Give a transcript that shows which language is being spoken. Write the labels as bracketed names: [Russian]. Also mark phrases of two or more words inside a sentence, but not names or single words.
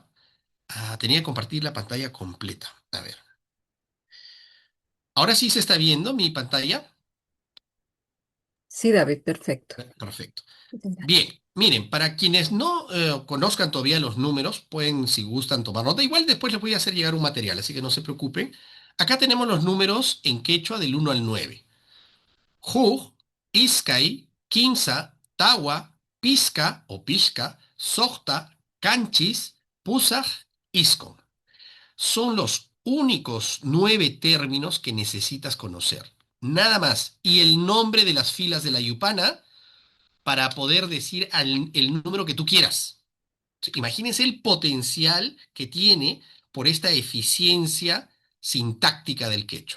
[Spanish] Tenía que compartir la pantalla completa. A ver, ahora sí se está viendo mi pantalla. Sí, David, perfecto. Perfecto. Ya. Bien, miren, para quienes no conozcan todavía los números, pueden, si gustan, tomar nota. Igual después les voy a hacer llegar un material, así que no se preocupen. Acá tenemos los números en quechua del 1 al 9. [Quechua] Jug, Iskay, Quinza, Tawa, Pisca o Pisca, Socta, Canchis, Pusaj, Iscon. [Spanish] Son los únicos 9 términos que necesitas conocer. Nada más. Y el nombre de las filas de la yupana para poder decir el número que tú quieras. Imagínense el potencial que tiene por esta eficiencia sintáctica del quechua.